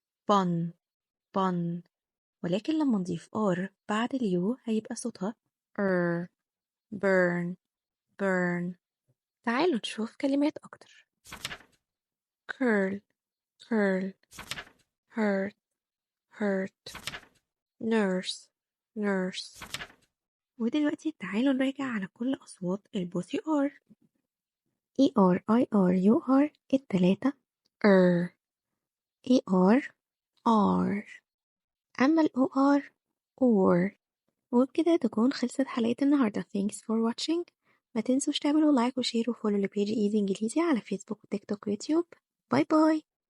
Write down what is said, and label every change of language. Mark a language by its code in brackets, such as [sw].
[ar] bun bun، ولكن لما نضيف R بعد ال U هيبقى صوتها [en] burn burn [ar] تعالوا نشوف كلمات أكتر. [en] curl curl hurt hurt nurse nurse. [ar] ودلوقتي تعالوا نراجع على كل أصوات البوسي R. [en] ER IR UR التلاتة ER R. أما OR OR. [ar] وبكده تكون خلصت حلقة النهاردة. [en] Thanks for watching. [ar] ما تنسوش تعملوا لايك وشير وفولو لبيج ايزي انجليزي على فيسبوك وتيك توك ويوتيوب. باي باي.